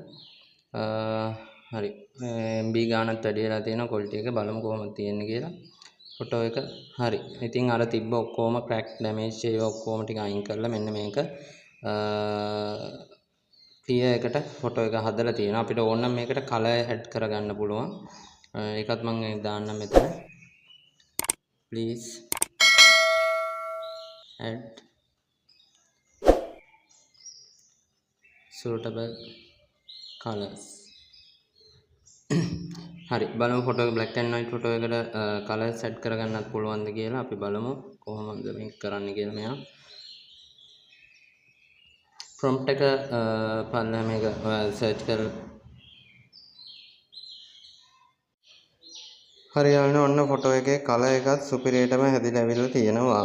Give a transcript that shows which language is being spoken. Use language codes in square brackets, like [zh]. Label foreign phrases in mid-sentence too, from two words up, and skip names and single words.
[si] හරි MB ගානක් වැඩි වෙලා තියෙනවා quality එක බලමු කොහොමද තියෙන්නේ කියලා. ෆොටෝ එක හරි. ඉතින් අර තිබ්බ ඔක්කොම [en] crack damage [si] ඒවා ඔක්කොම ටික අයින් කරලා මෙන්න මේක clear එකට ෆොටෝ එක හදලා තියෙනවා. අපිට ඕන නම් මේකට [en] color add [si] කරගන්න පුළුවන්. ඒකත් මම දාන්නම් මෙතන. [en] please add suitable colors. [si] හරි බලමු ෆොටෝ එක [en] black and white [si] ෆොටෝ එකට [en] colors set [si] කරගන්නත් පුළුවන්ද කියලා අපි බලමු කොහොමද මේක කරන්න කියලා. මෙයා prompt එක බලලා මේක search කරලා හරියන්නේ ඔන්න ෆොටෝ එකේ කලර් එකත් සුපිරියටම හැදිලා ඇවිල්ලා තියෙනවා.